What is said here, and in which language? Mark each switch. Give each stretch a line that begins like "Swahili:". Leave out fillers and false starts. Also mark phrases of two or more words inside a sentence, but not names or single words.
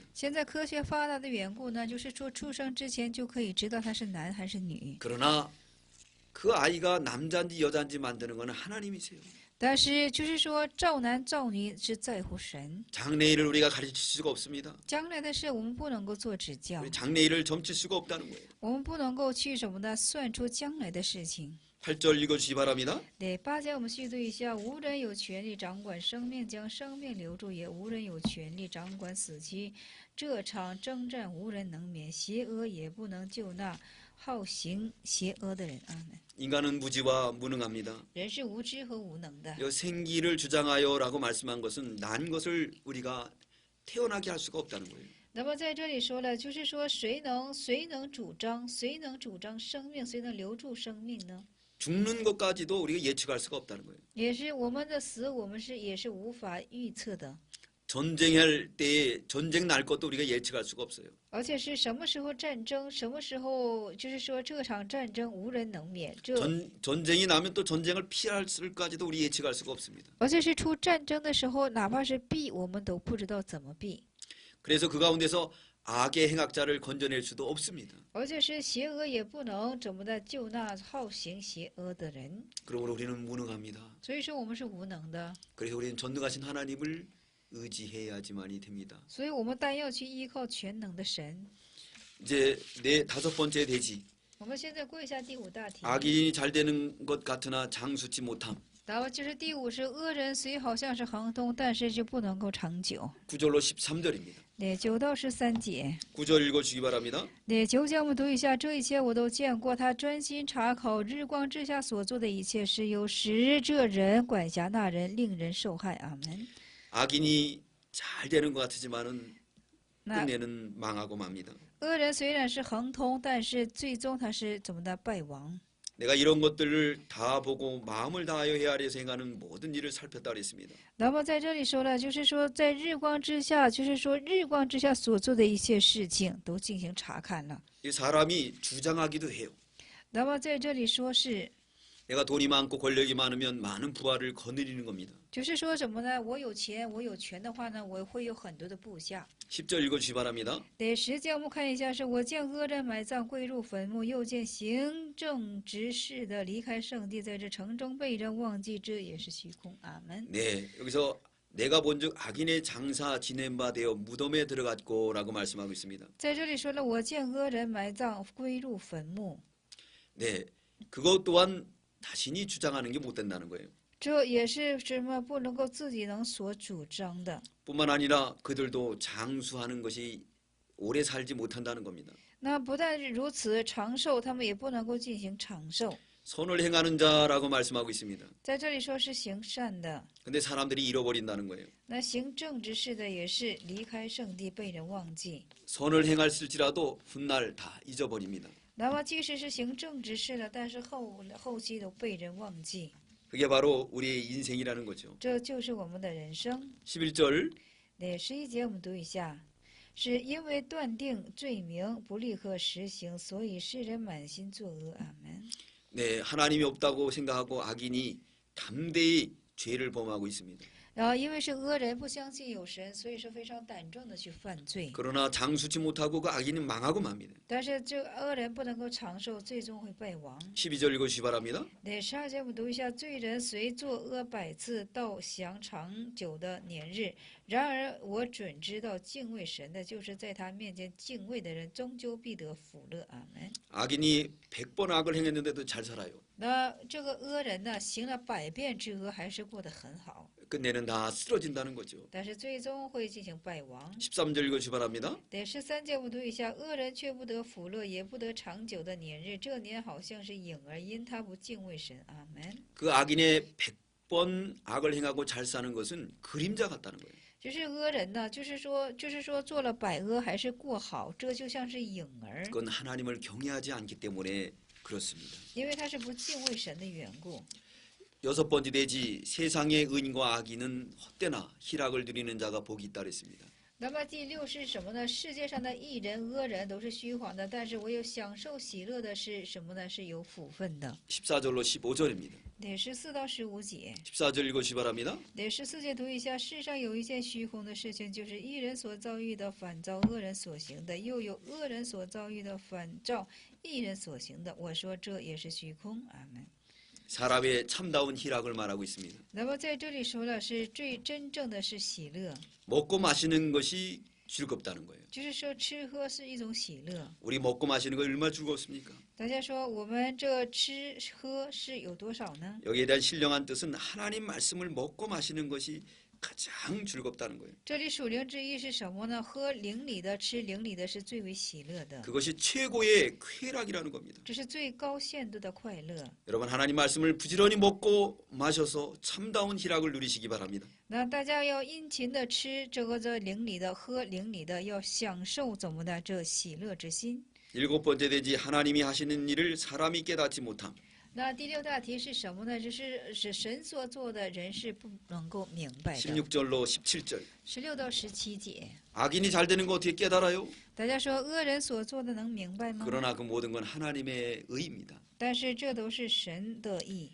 Chinese: 现在科学发达的缘故呢，就是说出生之前就可以知道他是男还是女。
Korean: 그러나 그 아이가 남자인지 여자인지 만드는 것은 하나님이세요.
Chinese: 但是就是说造男造女是在乎神，
Korean: 장래일을 우리가 가르칠 수가 없습니다.
Chinese: 将来的事我们不能够做指教，
Korean: 우리 장래일을 점칠 수가 없다는 거예요.
Chinese: 我们不能够去什么呢？算出将来的事情。
Korean: 8절 읽어주시기 바랍니다.
Chinese: 对8节我们细读一下：无人有权利掌管生命，将生命留住；也无人有权利掌管死期。这场征战无人能免，邪恶也不能救那好行邪恶的人。阿门。
Korean: 인간은 무지와 무능합니다.
Chinese: 人是无知和无能的。
Korean: 이 생기를 주장하여라고 말씀한 것은 난 것을 우리가 태어나게 할 수가 없다는 거예요.
Chinese: 那么在这里说了，就是说谁能主张生命，谁能留住生命呢？
Korean: 죽는 것까지도 우리가 예측할 수가 없다는 거예요.
Chinese: 也是我们的死，我们也是无法预测的。
Korean: 전쟁할 때에 전쟁 날 것도 우리가 예측할 수가 없어요.
Chinese: 而且是什么时候战争，什么时候就是说这场战争无人能免。这
Korean: 전쟁이 나면 또 전쟁을 피할 수까지도 우리 예측할 수가 없습니다.
Chinese: 而且是出战争的时候，哪怕是避，我们都不知道怎么避。
Korean: 그래서 그 가운데서 악의 행악자를 건져낼 수도 없습니다.
Chinese: 而且是邪恶也不能怎么的救那好行邪恶的人。
Korean: 그러므로 우리는 무능합니다.
Chinese: 所以说我们是无能的，
Korean: 그래서 우리는 전능하신 하나님을 의지해야지만이 됩니다.
Chinese: 所以我们但要去依靠全能的神。
Korean: 이제 내 5번째 대지.
Chinese: 我们现在过一下第五大题。
Korean: 악인이 잘 되는 것 같으나 장수치 못함.
Chinese: 然后就是第五是恶人虽好像是亨通，但是就不能够长久。
Korean: 9절로 13절입니다.
Chinese: 对9到13节。
Korean: 9절 읽어주시기 바랍니다.
Chinese: 对9节我们读一下，这一切我都见过，他专心查考日光之下所做的一切事，有时这人管辖那人，令人受害。阿门。
Korean: 악인이 잘 되는 것 같지만은
Chinese: 那
Korean: 끝내는 망하고 맙니다.
Chinese: 恶人虽然是亨通，但是最终他是怎么的败亡。
Korean: 내가 이런 것들을 다 보고 마음을 다하여 헤아려 생각하는 모든 일을 살폈다 그랬습니다.
Chinese: 那么在这里说了，就是说在日光之下，就是说日光之下所做的一切事情都进行查看了。
Korean: 이 사람이 주장하기도 해요.
Chinese: 那么在这里说是，
Korean: 내가 돈이 많고 권력이 많으면 많은 부하를 거느리는 겁니다.
Chinese: 就是说什么呢？我有钱，我有权的话呢，我会有很多的部下。
Korean: 10절 읽어주시기 바랍니다.
Chinese: 第10节我们看一下，是我见恶人埋葬归入坟墓，又见行政执事的离开圣地，在这城中被人忘记，这也是虚空。阿门。
Korean: 네, 여기서 내가 본즉 악인의 장사 지낸 바 되어 무덤에 들어갔고라고 말씀하고 있습니다.
Chinese: 在这里说了，我见恶人埋葬归入坟墓，
Korean: 네, 그것 또한 자신이 주장하는 게 못 된다는 거예요.
Chinese: 这也是什么不能够自己能所主张的。
Korean: 뿐만 아니라 그들도 장수하는 것이 오래 살지 못한다는 겁니다.
Chinese: 那不但是如此，长寿他们也不能够进行长寿。
Korean: 선을 행하는 자라고 말씀하고 있습니다.
Chinese: 在这里说是行善的，
Korean: 근데 사람들이 잃어버린다는 거예요.
Chinese: 那行正直事的也是离开圣地被人忘记。
Korean: 선을 행할지라도 훗날 다 잊어버립니다.
Chinese: 那么即使是行正直事了，但是后期都被人忘记。
Korean: 그게 바로 우리의 인생이라는 거죠.
Chinese: 这就是我们的人生。
Korean: 11절
Chinese: 对11节我们读一下，是因为断定罪名不立刻实行，所以世人满心作恶。阿门。
Korean: 네, 하나님이 없다고 생각하고 악인이 담대히 죄를 범하고 있습니다.
Chinese: 然后因为是恶人不相信有神，所以说非常胆壮的去犯罪。
Korean: 그러나 장수치 못하고 그 악인은 망하고 맙니다.
Chinese: 但是这个恶人不能够长寿，最终会败亡。
Korean: 12절 읽어주시기 바랍니다.
Chinese: 对12节我们读一下，罪人虽作恶100次，到享长久的年日。然而我准知道敬畏神的，就是在他面前敬畏的人，终究必得福乐。阿门。
Korean: 악인이 100번 악을 행했는데도 잘 살아요.
Chinese: 那这个恶人呢，行了100遍之恶，还是过得很好，
Korean: 끝내는 다 쓰러진다는 거죠.
Chinese: 但是最终会进行败亡。
Korean: 13절 읽어주시기 바랍니다.
Chinese: 第13节我们读一下，恶人却不得福乐，也不得长久的年日，这年好像是影儿，因他不敬畏神。阿门。
Korean: 그 악인의 100번 악을 행하고 잘 사는 것은 그림자 같다는 거예요.
Chinese: 就是恶人呢，就是说做了百恶还是过好，这就像是影儿，
Korean: 그건 하나님을 경외하지 않기 때문에 그렇습니다.
Chinese: 因为他是不敬畏神的缘故。
Korean: 여섯 번째 대지 세상의 의인과 악인은 헛되나 희락을 누리는 자가 복이 있다 그랬습니다.
Chinese: 那么第六是什么呢？世界上的义人、恶人都是虚晃的，但是唯有享受喜乐的是什么呢？是有福分的。
Korean: 14절로 15절입니다.
Chinese: 第14到15节，
Korean: 14절 읽어주시 바랍니다.
Chinese: 第14节读一下：世上有一件虚空的事情，就是义人所遭遇的反照恶人所行的，又有恶人所遭遇的反照义人所行的。我说这也是虚空。阿门。
Korean: 사람의 참다운 희락을 말하고 있습니다.
Chinese: 那么在这里说了，是最真正的是喜乐，
Korean: 먹고 마시는 것이 즐겁다는 거예요.
Chinese: 就是说吃喝是一种喜乐。
Korean: 우리 먹고 마시는 거 얼마나 즐겁습니까?
Chinese: 大家说我们这吃喝是有多少呢？
Korean: 여기에 대한 신령한 뜻은 하나님 말씀을 먹고 마시는 것이 가장 즐겁다는 거예요.
Chinese: 这里属灵之意是什么呢？喝灵里的，吃灵里的是最为喜乐的，
Korean: 그것이 최고의 쾌락이라는 겁니다.
Chinese: 这是最高限度的快乐。
Korean: 여러분 하나님 말씀을 부지런히 먹고 마셔서 참다운 희락을 누리시기 바랍니다.
Chinese: 那大家要殷勤的吃这灵里的，喝灵里的，要享受怎么的这喜乐之心。
Korean: 일곱 번째 대지 하나님이 하시는 일을 사람이 깨닫지 못함.
Chinese: 那第六大题是什么呢？是神所做的，人是不能够明白的。
Korean: 16절로 17절.
Chinese: 16 到17节，
Korean: 악인이 잘 되는 거 어떻게 깨달아요?
Chinese: 大家说恶人所做的能明白吗？
Korean: 그러나 그 모든 건 하나님의 의입니다.
Chinese: 但是这都是神的意。